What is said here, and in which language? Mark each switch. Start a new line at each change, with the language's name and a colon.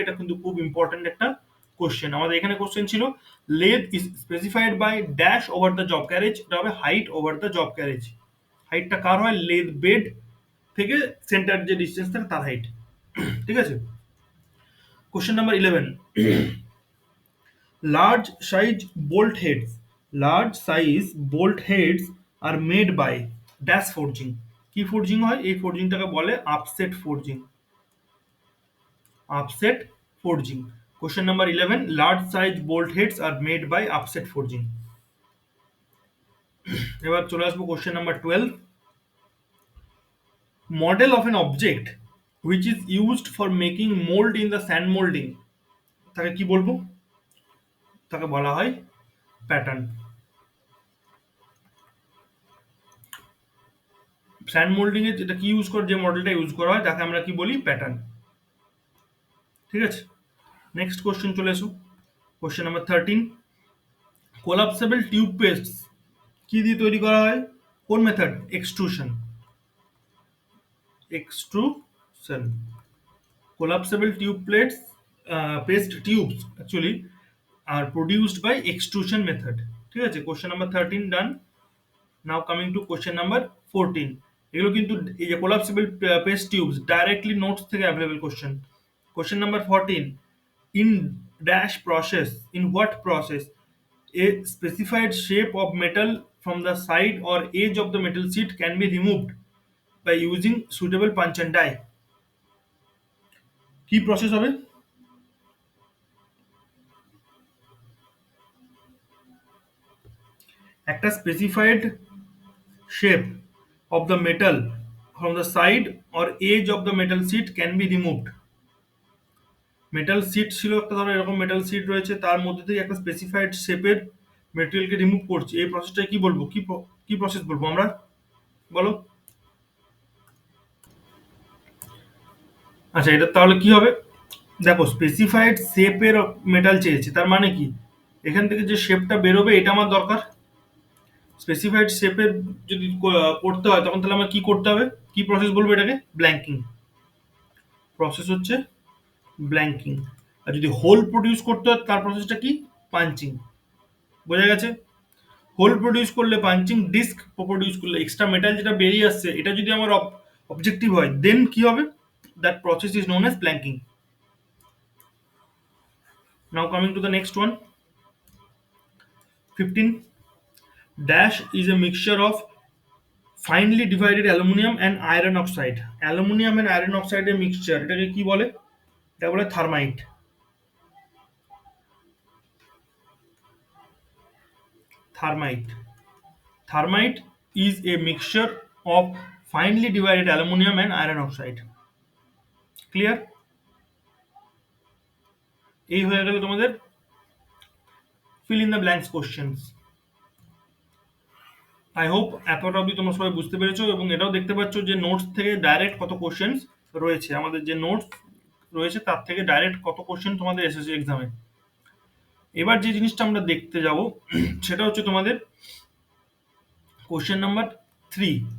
Bangla: এটা কিন্তু খুব ইম্পর্টেন্ট একটা কোশ্চেন। আমাদের এখানে কোশ্চেন ছিল
English: lathe is specified by dash over the job carriage,
Bangla: এটা হবে height over the job carriage. হাইটটা কার হয়? লেদ বেড থেকে সেন্টার যে ডিস্টেন্স থাকে তার হাইট। ঠিক আছে? Question number 11.
English: Large size bolt heads, large size bolt heads are made by dash forging.
Bangla: কি ফোর্জিং হয়? এই ফোর্জিংটাকে বলে upset forging, upset forging.
English: Question number 11. Large size bolt heads are made by upset forging.
Bangla: এবার চলে আসবো question number 12.
English: Model of an object which is used for making mold in the sand molding,
Bangla: তাকে কি বলবো? তাকে বলা হয় pattern. Sand moulding এ যেটা কি ইউজ করে, যে মডেলটা ইউজ করা হয় তাকে আমরা কি বলি? প্যাটার্ন। ঠিক আছে? নেক্সট কোশ্চেন চলে এসো, question number 13. Collapsible tube paste কি দিয়ে তৈরি করা হয়? কোন method?
English: Extrusion, extrusion. Collapsible tube plates paste tubes actually are produced by extrusion method.
Bangla: ঠিক আছে,
English: Question number 13 done. Now coming to question number 14।
Bangla: এগুলো কিন্তু এই যে collapsible paste tubes directly notes থেকে available question.
English: Question number 14, in dash process, in what process a specified shape of metal from the side or edge of the metal sheet can be removed by using suitable punch and die?
Bangla: কি process হবে?
English: একটা specified shape of the metal from the side or edge of the metal sheet can be removed.
Bangla: Metal seat ছিল একটা, ধরো এরকম metal seat রয়েছে, তার মধ্যে থেকে একটা স্পেসিফাইড শেপের মেটেরিয়ালকে রিমুভ করছি, এই প্রসেসটাকে কি বলবো? কি প্রসেস বলবো আমরা? বলো। আচ্ছা, এটা তাহলে কি হবে? দেখো, স্পেসিফাইড শেপের মেটাল চেয়েছে, তার মানে কি এখান থেকে যে শেপটা বেরোবে এটা আমার দরকার। স্পেসিফাইড শেপের যদি করতে হয় তখন তাহলে আমার কি করতে হবে? কি প্রসেস বলবো এটাকে? ব্ল্যাঙ্কিং। প্রসেস হচ্ছে ব্ল্যাঙ্কিং। আর যদি হোল প্রডিউস করতে হয় তার প্রসেসটা কি? পাঞ্চিং। বোঝা গেছে? হোল প্রডিউস করলে পাঞ্চিং, ডিস্ক প্রডিউস করলে এক্সট্রা মেটাল যেটা বেরিয়ে আসছে এটা যদি আমার অবজেক্টিভ হয়, দেন কি হবে?
English: That process is known as blanking. Now coming to the next one, 15, dash is a mixture of finely divided aluminum and iron oxide.
Bangla: Aluminium and iron অক্সাইডের মিক্সচার, এটাকে কি বলে? এটা বলে থার্মাইট।
English: Thermite Thermite is a mixture of finely divided aluminum and iron oxide. Clear?
Bangla: এই হয়ে গেল তোমাদের
English: fill in the blanks questions.
Bangla: I hope এতটা অবধি তোমরা সবাই বুঝতে পেরেছো, এবং এটাও দেখতে পাচ্ছ যে নোটস থেকে ডাইরেক্ট কত কোশ্চেন্স রয়েছে, আমাদের যে নোটস রয়েছে তার থেকে ডাইরেক্ট কত কোশ্চেন তোমাদের এসেছে এক্সামে। এবার যে জিনিসটা আমরা দেখতে যাব সেটা হচ্ছে তোমাদের কোশ্চেন নাম্বার 3।